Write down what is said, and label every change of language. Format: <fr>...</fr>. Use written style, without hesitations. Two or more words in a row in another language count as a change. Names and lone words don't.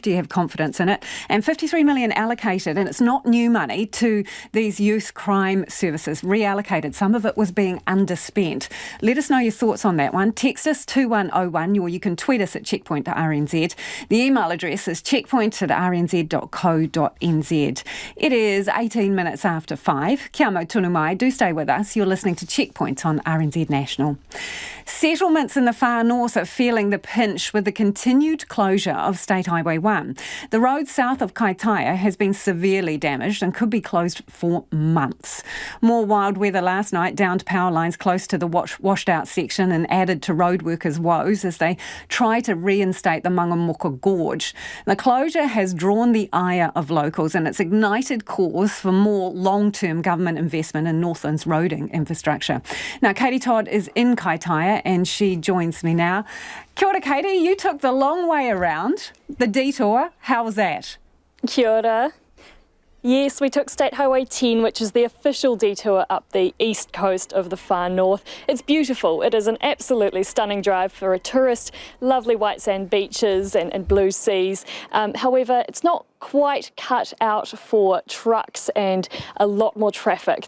<en>Do you have confidence in it? And 53 million allocated, and it's not new money, to these youth crime services, reallocated. Some of it was being underspent. Let us know your thoughts on that one. Text us 2101, or you can tweet us at checkpoint.rnz. The email address is checkpoint@rnz.co.nz. It is 18 minutes after 5.</en> <mi>Kia mau tunu mai.</mi> <en>Do stay with us. You're listening to Checkpoint on RNZ National. Settlements in the far north are feeling the pinch with the continued closure of State Highway 1. The road south of Kaitaia has been severely damaged and could be closed for months. More wild weather last night downed power lines close to the washed out section and added to road workers' woes as they try to reinstate the Mangamuka Gorge. The closure has drawn the ire of locals and it's ignited calls for more long-term government investment in Northland's roading infrastructure. Now, Katie Todd is in Kaitaia and she joins me now.</en> <mi>Kia ora, Katie.</mi> <en>You took the long way around, the detour. How was that?</en> <mi>Kia ora.</mi> <en>Yes, we took State Highway 10, which is the official detour up the east coast of the far north. It's beautiful. It is an absolutely stunning drive for a tourist, lovely white sand beaches and blue seas. However, it's not quite cut out for trucks and a lot more traffic.</en>